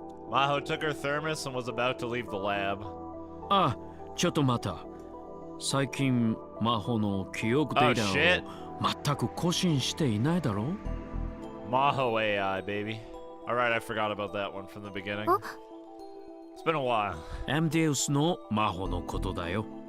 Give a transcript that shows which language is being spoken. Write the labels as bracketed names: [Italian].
[English] Maho took her thermos and was about to leave the lab. [Japanese] あ、ちょっと待った。最近魔法の記憶データを全く更新していないだろう。 [English] Maho AI, baby. Alright, I forgot about that one from the beginning. It's been a while. [Japanese] エムデウスの魔法のことだよ。